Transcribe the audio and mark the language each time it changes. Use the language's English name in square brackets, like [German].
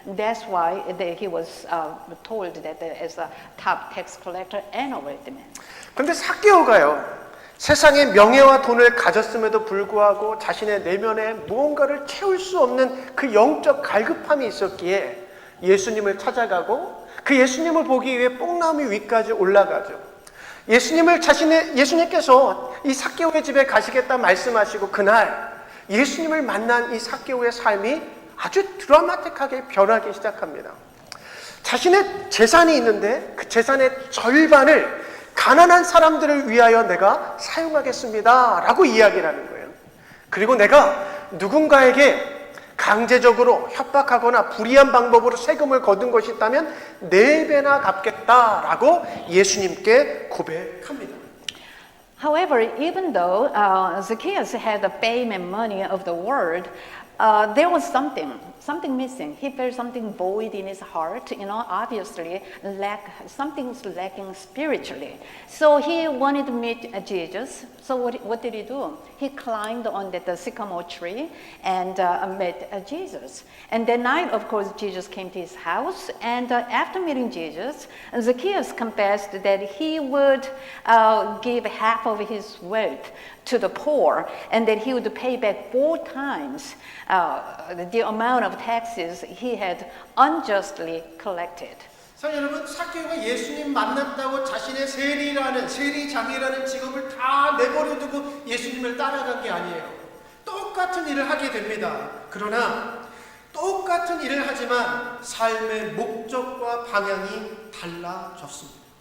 [English] That's why he was told that as a top tax collector and a wealthy man. [Korean] 그런데 삭개오가요, 세상에 명예와 돈을 가졌음에도 불구하고 자신의 내면에 무언가를 채울 수 없는 그 영적 갈급함이 있었기에 예수님을 찾아가고 그 예수님을 보기 위해 뽕나무 위까지 올라가죠. 예수님께서 이 삭개오의 집에 가시겠다 말씀하시고 그날 예수님을 만난 이 삭개오의 삶이 아주 드라마틱하게 변하기 시작합니다. 자신의 재산이 있는데 그 재산의 절반을 가난한 사람들을 위하여 내가 사용하겠습니다 라고 이야기를 하는 거예요. 그리고 내가 누군가에게 강제적으로 협박하거나 불의한 방법으로 세금을 거둔 것이 있다면 4배나 갚겠다라고 예수님께 고백합니다. [English] However, even though Zacchaeus had the fame and money of the world, there was something missing. He felt something void in his heart, obviously something's lacking spiritually. So he wanted to meet Jesus. So what did he do? He climbed on the sycamore tree and met Jesus. And that night, of course, Jesus came to his house. And after meeting Jesus, Zacchaeus confessed that he would give half of his wealth to the poor, and that he would pay back 4 times the amount of taxes he had unjustly collected. [Korean] 여러분, 삭개오가 예수님 만났다고 자신의 세리장이라는 직업을 다 내버려두고 예수님을 따라간 게 아니에요. 똑같은 일을 하게 됩니다. 그러나 똑같은 일을 하지만 삶의 목적과 방향이 달라졌습니다.